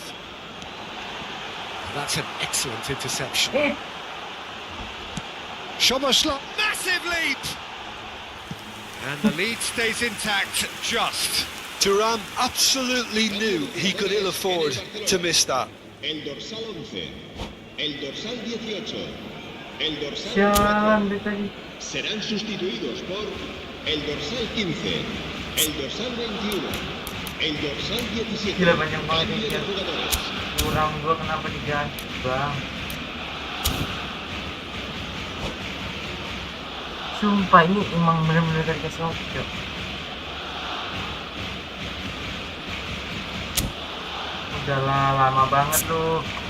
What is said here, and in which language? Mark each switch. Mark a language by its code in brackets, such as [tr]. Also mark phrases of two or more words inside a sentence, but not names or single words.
[en] That's an excellent interception. Eh, Szoboszlai. Massive leap! And the lead stays intact, just. Thuram absolutely knew he could ill afford to miss that. [es] El dorsal 11, el dorsal 18, el dorsal [id] sialan [es] 4 [id] deh tadi. [es] serán sustituidos por el dorsal 15, el dorsal 21, el dorsal 17. [id] Gila, banyak banget [es] Cambio [id] ini [es] de [id] kan. [es] jugadores. [id] Kurang gua kenapa diganti, Bang? Sumpah ini emang bener-bener dari kasih opsi. Udahlah, lama banget lu.